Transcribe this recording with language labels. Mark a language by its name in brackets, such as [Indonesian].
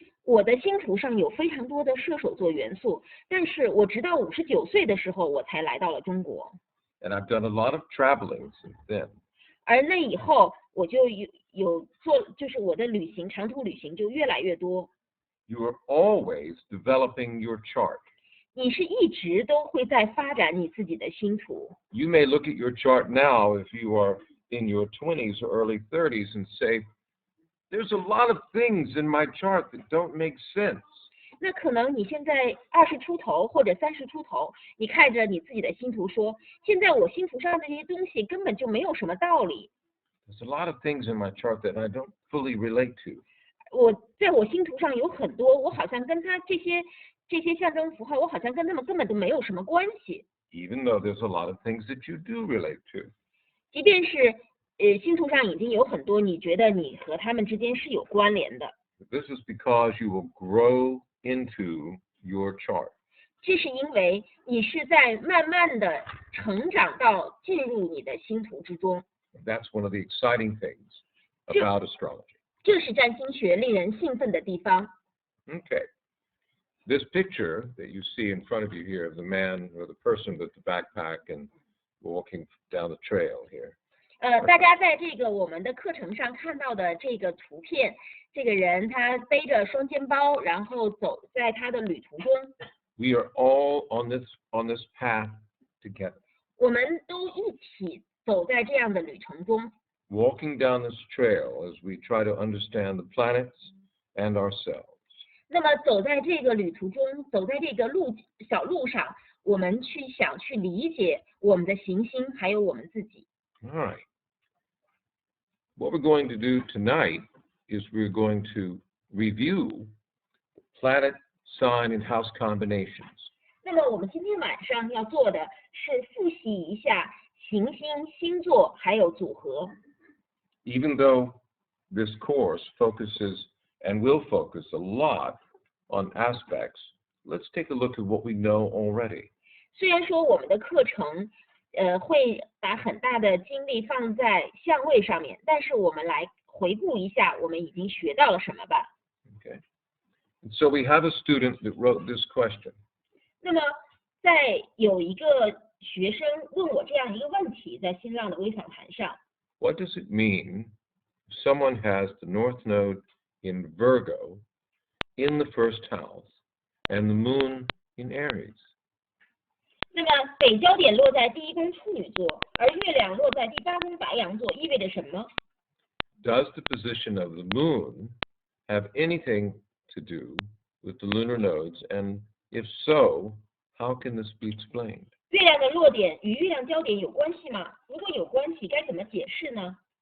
[Chinese] 我的星图上有非常多的射手座元素，但是我直到59岁的时候我才来到了中国。 [English] And I've done a lot of traveling since then. [Chinese] 而那以后我就有做，就是我的长途旅行就越来越多。 [English] You are always developing your chart. [Chinese] 你是一直都会在发展你自己的星图。 [English] You may look at your chart now if you are in your 20s or early 30s and say, there's a lot of things in my chart that don't make sense. [Chinese] 那可能你现在20出头或者30出头，你看着你自己的星图说，现在我星图上的这些东西根本就没有什么道理。 [English] There's a lot of things in my chart that I don't fully relate to. [Chinese] 在我星图上有很多，我好像跟他这些象征符号，我好像跟他们根本都没有什么关系。 [English] Even though there's a lot of things that you do relate to. [Chinese] 即便是星图上已经有很多你觉得你和他们之间是有关联的。 [English] This is because you will grow into your chart. [Chinese] 这是因为你是在慢慢的成长到进入你的星图之中。 [English] That's one of the exciting things about astrology. [Chinese] 这是占星学令人兴奋的地方。 [English] Okay. This picture that you see in front of you here of the man or the person with the backpack and walking down the trail here. [Chinese] 大家在这个我们的课程上看到的这个图片，这个人他背着双肩包，然后走在他的旅途中。 [English] We are all on this path together. [Chinese] 我们都一起走在这样的旅程中。 [English] Walking down this trail as we try to understand the planets and ourselves. [Chinese] 那么走在这个旅途中，走在这个小路上，我们想去理解我们的行星，还有我们自己。 [English] All right. What we're going to do tonight is we're going to review planet, sign, and house combinations. [Chinese] 那么我们今天晚上要做的是复习一下行星、星座还有组合。 [English] Even though this course focuses and will focus a lot on aspects, let's take a look at what we know already. [Chinese] 虽然说我们的课程会把很大的精力放在相位上面，但是我们来回顾一下我们已经学到了什么吧。 [English] Okay. And so we have a student that wrote this question. [Chinese] 那么在有一个学生问我这样一个问题，在新浪的微访谈上。 [English] What does it mean if someone has the North Node in Virgo in the first house and the moon in Aries? [Chinese] 那么北焦点落在第一宫处女座，而月亮落在第八宫白羊座，意味着什么？ [English] Does the position of the moon have anything to do with the lunar nodes? And if so, how can this be explained? [Chinese] 月亮的落点与月亮焦点有关系吗？如果有关系，该怎么解释呢？